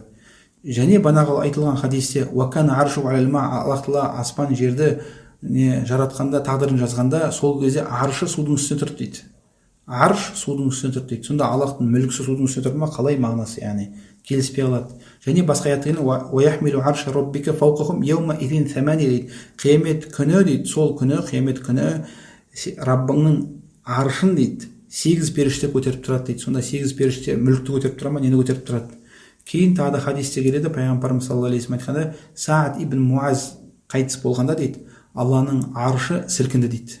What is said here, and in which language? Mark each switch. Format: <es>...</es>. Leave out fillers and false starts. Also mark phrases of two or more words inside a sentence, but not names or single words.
<kk>Және банағы айтылған хадисте</kk> <ar>وكان عرشه على الماء,</ar> <kk>Аллах Тағала аспан жерді жаратқанда, тағдырын жазғанда, сол кезде аршы судың үстіне тұрды дейді. Арш судың үстіне тұрды дейді. Сонда Аллахтың мүлкісі судың үстіне тұрды ма, қалай мағынасы, яғни келіспей қалады. Және басқа аятта</kk> <ar>ويحمل عرش ربك فوقهم يومئذ ثمانية</ar> <kk>дейді. Қиямет күні дейді, сол күні, қиямет күні Раббыңның аршын дейді 8 періште көтеріп тұрады дейді. Сонда 8 періште мүлікті көтеріп тұра ма, нені көтеріп тұрады? Кейін тағы да хадисте келеді, пайғамбарымыз</kk> <ar>صلى الله عليه وسلم</ar> <kk>айтқанда, Саад ибн Муаз қайтыс болғанда дейді, Алланың аршы сілкінді дейді.</kk>